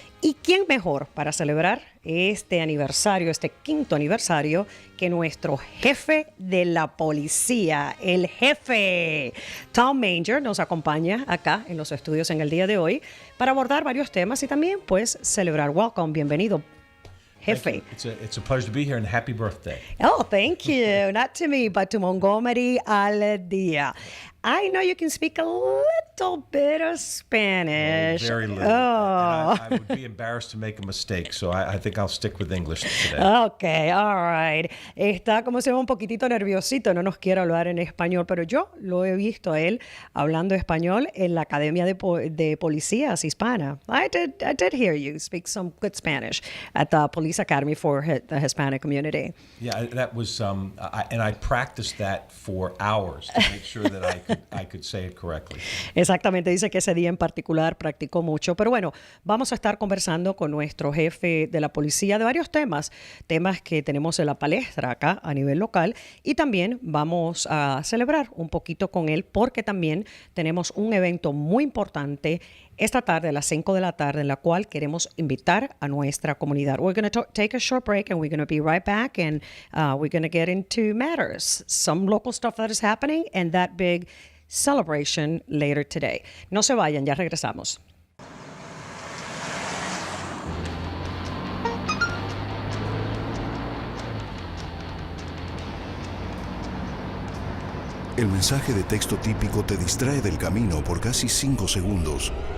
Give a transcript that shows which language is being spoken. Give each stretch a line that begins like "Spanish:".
Spanish: ¿Y quién mejor para celebrar este aniversario, este 5º aniversario, que nuestro jefe de la policía, el jefe Tom Manger, nos acompaña acá en los estudios en el día de hoy para abordar varios temas y también pues celebrar.
English: Welcome,
Spanish: bienvenido, jefe.
English: It's a pleasure to be here and happy birthday. Oh, thank you. Not to me, but to Montgomery al Día. I know you can speak a little bit of Spanish. Very little. Oh. I would be embarrassed to make a mistake, so I think I'll stick with English today. Okay, all right.
Spanish: Está como se ve un poquitito nerviosito, no nos quiere hablar en español, pero yo lo he visto a él hablando español en la Academia de Policías Hispana.
English: I did hear you speak some good Spanish at the Police Academy for the Hispanic community. Yeah, that was, and I practiced that for hours to make sure that I could say it correctly.
Spanish: Exactamente, dice que ese día en particular practicó mucho. Pero bueno, vamos a estar conversando con nuestro jefe de la policía de varios temas que tenemos en la palestra acá a nivel local, y también vamos a celebrar un poquito con él porque también tenemos un evento muy importante esta tarde a las 5 de la tarde en la cual queremos invitar a nuestra comunidad.
English: We're going to take a short break and we're going to be right back, and we're going to get into matters, some local stuff that is happening and that big celebration later today.
Spanish: No se vayan, ya regresamos. El mensaje de texto típico te distrae del camino por casi 5 segundos.